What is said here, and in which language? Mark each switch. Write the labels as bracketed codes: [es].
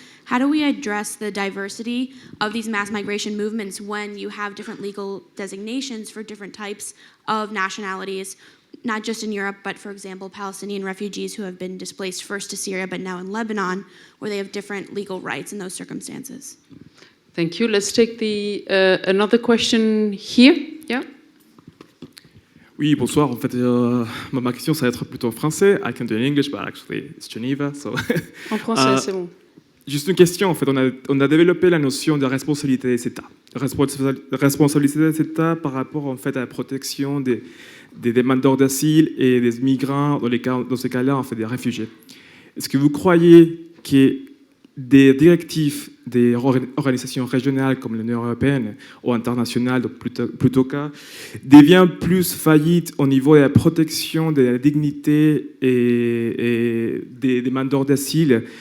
[en] How do we address the diversity of these mass migration movements when you have different legal designations for different types of nationalities, not just in Europe, but for example, Palestinian refugees who have been displaced first to Syria but now in Lebanon, where they have different legal rights in those circumstances? Thank you. Let's take another question here. Yeah. [fr] Oui, bonsoir. En fait, ma question, ça va être plutôt en français. [en] I can do it in English, but actually it's Geneva, so... [fr] En français, c'est bon. Juste une question, en fait. On a développé la notion de responsabilité des États. Responsabilité des États par rapport, en fait, à la protection des demandeurs d'asile et des migrants, dans ces cas-là, en fait, des réfugiés. Est-ce que vous croyez que des directives des organisations régionales comme l'Union européenne ou internationale, donc plutôt cas, devient plus faillite au niveau de la protection de la dignité et des demandeurs d'asile?